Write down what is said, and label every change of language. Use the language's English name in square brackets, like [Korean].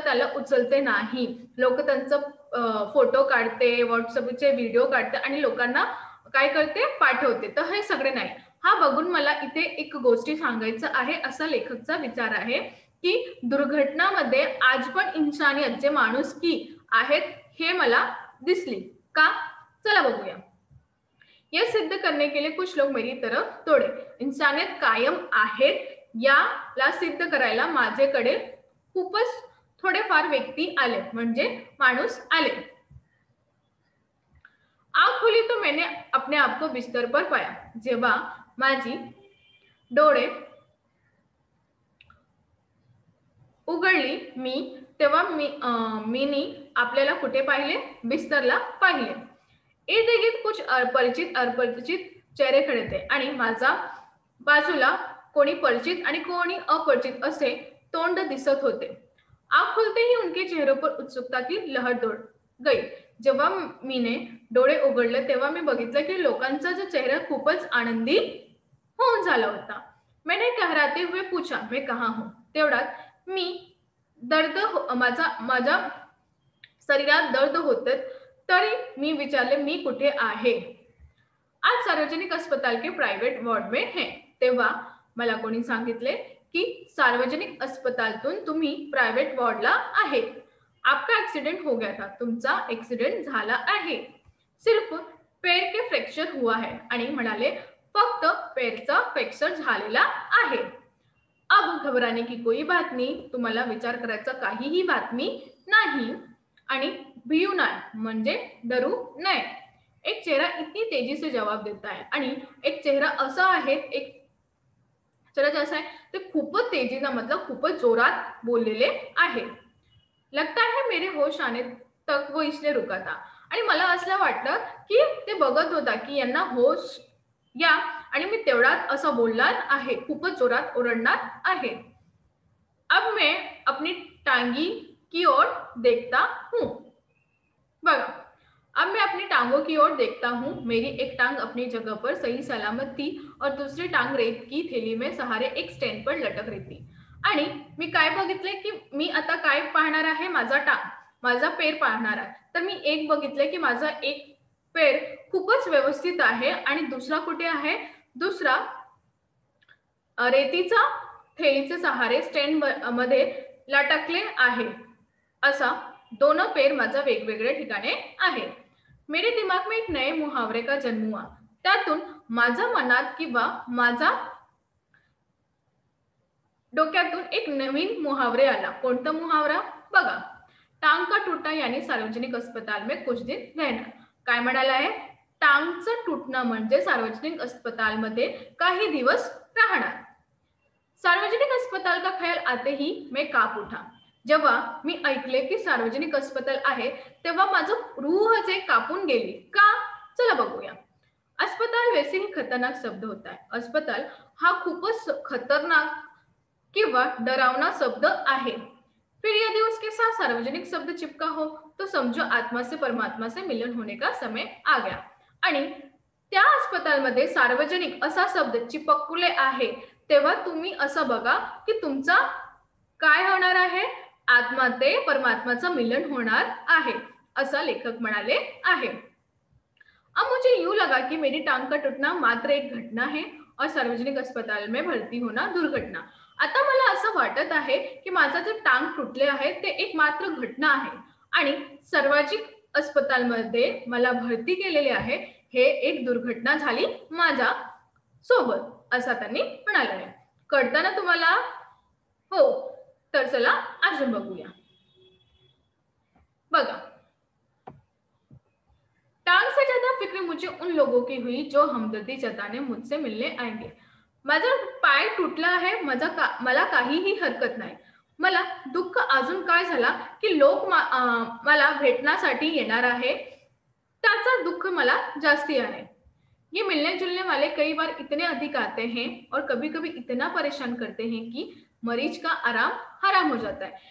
[Marathi] त्याला उचलते नाही, लोक त्यांचा फोटो काढते, व्हॉट्सअपचे व्हिडिओ काढते आणि लोकांना काय करते? पाठवते। तर हे सगळे नाही। हा बघून मला इथे एक गोष्टी सांगायचं आहे असा लेखकचा विचार आहे की दुर्घटनामध्ये आज पण इंसानियत जे माणुसकी आहेत हे मला दिसली का? चला बघूया। [Hindi] यह सिद्ध करने के लिए कुछ लोग मेरी तरफ दौड़े। [Marathi] इंसानियत कायम आहेत याला सिद्ध करायला माझ्याकडे खूपच थोडेफार व्यक्ती आले म्हणजे माणूस आले। [Hindi] आँख खुली तो मैंने अपने आप को बिस्तर पर पाया. [Marathi] जेव्हा माझी डोळे उघडली तेव्हा मीनी आपल्याला कुठे पाहिले? बिस्तरला पाहिले. [Hindi] इर्द-गिर्द कुछ परिचित अपरिचित चेहरे खड़े थे [Marathi] आणि माझा बाजूला कोणी परिचित आणि कोणी अपरिचित असे तोंड दिसत होते. [Hindi] आँख खुलते ही उनके चेहरों पर उत्सुकता की लहर दौड़ गई. [Marathi] जेव्हा मीने डोळे उघडले तेव्हा मी बघितलं की लोकांचा जो चेहरा खूपच आनंदी होऊन झाला होता. [Hindi] मैंने कहराते हुए पूछा, मैं कहाँ हूँ? [Marathi] तेवढ्यात मी माझ्या शरीरात दर्द होते तरी मी विचारले, मी कुठे आहे? [Hindi] आज सार्वजनिक अस्पताल के प्राइवेट वार्ड में है. [Marathi] तेव्हा मला कोणी सांगितले की सार्वजनिक अस्पतालतून तुम्ही प्राइवेट वॉर्डला आहे. [Hindi] आपका एक्सीडेंट हो गया था. [Marathi] तुमचा एक्सीडेंट झाला आहे. [Hindi] सिर्फ पैर के फ्रॅक्चर हुआ है. [Marathi] आणि म्हणाले फक्त पैरचा फ्रॅक्चर झालेला आहे. [Hindi] अब घबराने की कोई बात नहीं. [Marathi] तुम्हाला विचार करायचा काहीही बातमी नाही आणि भिऊ नाही म्हणजे डरू नये. [Hindi] एक चेहरा इतनी तेजी से जवाब देता है [Marathi] आणि एक चेहरा असा आहे, एक चेहरा जैसा है ते खूपच तेजीने मतलब खूपच जोरात बोललेले आहे. [Hindi] लगता है मेरे होश आने तक वो इसलिए रुका था. [Marathi] आणि मला असं वाटलं की ते बघत होता की यांना होश या आणि मी तेवढात असं बोलणार आहे, खूपच जोरात ओरडणार आहे. [Hindi] अब मैं अपनी टांगी की ओर देखता हूँ. बघा, अब मैं अपनी टांगों की ओर देखता हूँ. मेरी एक टांग अपनी जगह पर सही सलामत थी और दूसरी टांग रेत की थैली में सहारे एक स्टैंड पर लटक रही थी. [Marathi] आणि मी काय बघितले की मी आता काय पाहणार आहे? माझा पैर पाहणार आहे. तर मी एक बघितले की माझा एक पैर खूपच व्यवस्थित आहे आणि दुसरा कुठे आहे? दुसरा रेतीचा थैलीचे सहारे स्टँड मध्ये लटकले आहे. असा दोनों पैर माझा वेगवेगळ्या ठिकाणी आहे. [Hindi] मेरे दिमाग में एक नए मुहावरे का जन्म हुआ. [Marathi] त्यातून माझ्या मनात किंवा माझ्या डोक्यातून एक नवीन मुहावरे आला. कोणता मुहावरा? [Hindi] बघा, टांग का टूटना यानी सार्वजनिक अस्पताल में कुछ दिन रहना. [Marathi] काय म्हणाला आहे? टांगचं तुटणं म्हणजे सार्वजनिक अस्पतालमध्ये काही दिवस राहणार. [Hindi] सार्वजनिक अस्पताल का ख्याल आते ही मैं काप उठा. [Marathi] जेव्हा मी ऐकले की सार्वजनिक अस्पताल आहे तेव्हा माझं रूह जे कापून गेली. का? चला बघूया. [Hindi] अस्पताल वैसे ही खतरनाक शब्द होता है. [Marathi] अस्पताल हा खूपच खतरनाक किंवा डरावना शब्द आहे. [Hindi] फिर यदि उसके साथ सार्वजनिक शब्द चिपका हो तो समझो आत्मा से परमात्मा से मिलन होने का समय आ गया. [Marathi] आणि त्या अस्पतालमध्ये सार्वजनिक असा शब्द चिपकले आहे तेव्हा तुम्ही असं बघा की तुमचा काय होणार आहे? आत्मा ते परमात्माचं मिलन होणार आहे असं लेखक म्हणाले आहे. [Hindi] अब मुझे यूं लगा कि मेरी टांग का टूटना मात्र एक घटना है और सार्वजनिक अस्पताल में भर्ती होना दुर्घटना. [Marathi] आता मला असं वाटत आहे की माझा जे टांग तुटले आहे ते एक मात्र घटना आहे आणि सार्वजनिक अस्पतालमध्ये मला भरती केलेले आहे हे एक दुर्घटना झाली माझ्या सोबत असं त्यांनी म्हणाले आहे. कळतं ना तुम्हाला? हो. तर चला अजून बघूया. [Hindi] बघा, टांग से ज्यादा फिक्र मुझे उन लोगों की हुई जो हमदर्दी जताने मुझसे मिलने आएंगे. [Marathi] माझा पाय तुटला आहे, मला काहीही हरकत नाही. मला दुःख अजून काय झाला की लोक मला भेटण्यासाठी येणार आहे त्याचा दुःख मला जास्ती आहे. [Hindi] ये मिलने जुलने वाले कई बार इतने अधिक आते हैं और कभी कभी इतना परेशान करते हैं कि मरीज का आराम हराम हो जाता है.